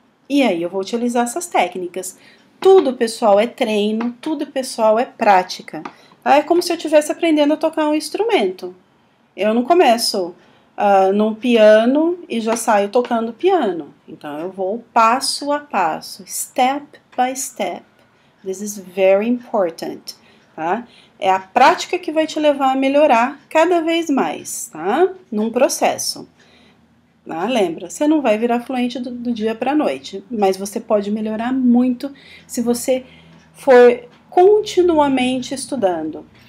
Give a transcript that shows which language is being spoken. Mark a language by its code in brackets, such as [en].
[pt] E aí eu vou utilizar essas técnicas. Tudo, pessoal, é treino, tudo, pessoal, é prática. É como se eu estivesse aprendendo a tocar um instrumento. Eu não começo num piano e já saio tocando piano. Então, eu vou passo a passo, [en] step by step. This is very important, tá? [pt] É a prática que vai te levar a melhorar cada vez mais, tá? Num processo. Lembra, você não vai virar fluente do dia para a noite, mas você pode melhorar muito se você for continuamente estudando.